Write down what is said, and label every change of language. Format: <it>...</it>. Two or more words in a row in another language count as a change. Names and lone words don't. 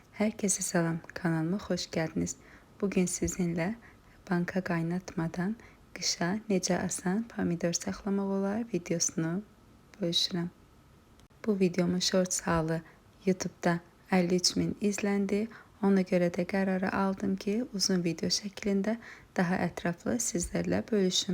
<tr>Herkese selam, kanalıma hoş geldiniz.</tr> <az>Bugün sizinle banka qaynatmadan qışa necə asan pomidor saxlamaq olar videosunu bölüşürəm. Bu videomun shorts halı YouTube'da 53.000 izləndi. Ona görə də qərarı aldım ki, uzun video şəklində daha ətraflı sizlərlə bölüşüm.</az>